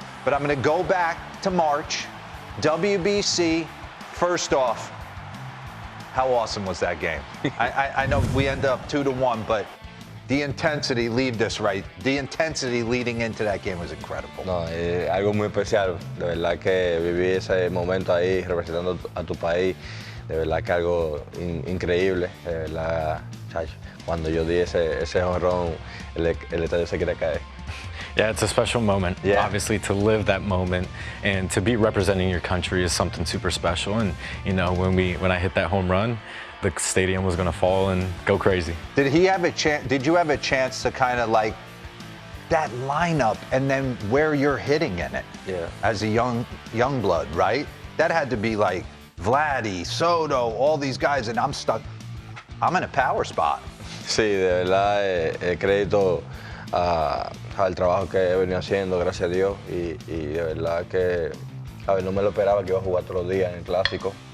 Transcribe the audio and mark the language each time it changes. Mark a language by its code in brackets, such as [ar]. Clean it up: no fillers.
[en] But I'm going to go back to March, WBC. First off, how awesome was that game? I know we end up 2-1, but the intensity the intensity leading into that game was incredible. [es] No, algo muy especial. De verdad que viví ese momento ahí representando a tu país. De verdad que algo increíble. De verdad, chacho, cuando yo di ese jonrón, el estadio se quiere caer. [en] Yeah, it's a special moment. Yeah. Obviously, to live that moment and to be representing your country is something super special. And, you know, when I hit that home run, the stadium was going to fall and go crazy. Did you have a chance to kind of like that lineup and then where you're hitting in it? Yeah. As a young blood, right? That had to be like Vladdy, Soto, all these guys, and I'm stuck. I'm in a power spot. [es] Sí, de verdad, crédito al trabajo que he venido haciendo, gracias a Dios, y de verdad que no me lo esperaba que iba a jugar todos los días en el Clásico.